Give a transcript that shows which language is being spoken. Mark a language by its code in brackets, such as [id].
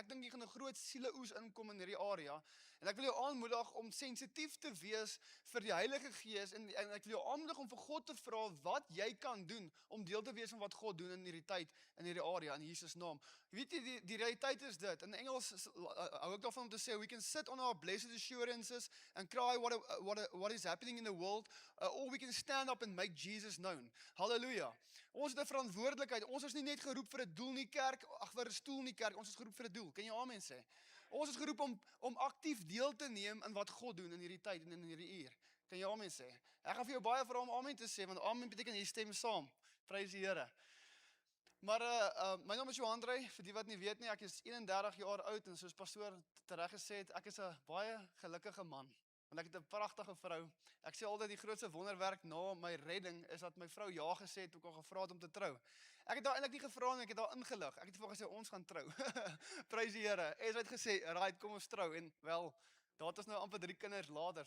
[af] Ek dink hier gaan 'n groot sieleoes inkom in hierdie area. En ek wil jou aanmoedig om sensitief te wees vir die Heilige Gees en ek wil jou aanmoedig om vir God te vra wat jy kan doen om deel te wees van wat God doen in hierdie tyd in hierdie area in Jesus naam. Weet jy die realiteit is dit. In Engels hou ek daarvan om te sê [en] we can sit on our blessed assurances and cry what is happening in the world or we can stand up and make Jesus known. [af] Halleluja. Ons het 'n verantwoordelikheid. Ons is nie net geroep vir 'n doel nie kerk, vir 'n stoel nie kerk. Ons is geroep vir 'n doel. Kan jy amen sê? Ons is geroep om aktief deel te neem in wat God doen in hierdie tyd en in hierdie uur. Kan jy amen sê? Ek gaan vir jou baie vra om amen te sê, want amen beteken jy stem saam. Prys die Here. Maar my naam is Johan Drey, vir die wat nie weet nie, ek is 31 jaar oud en soos pastoor tereg gesê het, ek is 'n baie gelukkige man. Want ek het 'n pragtige vrou. Ek sê altyd die grootste wonderwerk na my redding is dat my vrou ja gesê het toe ek haar gevra het om te trou. Ek het haar eintlik nie gevra nie, ek het haar ingelig. Ek het vir haar gesê ons gaan trou. Prys die Here. En sy het gesê, "Right, kom ons trou." En wel, daar het ons nou amper 3 kinders later.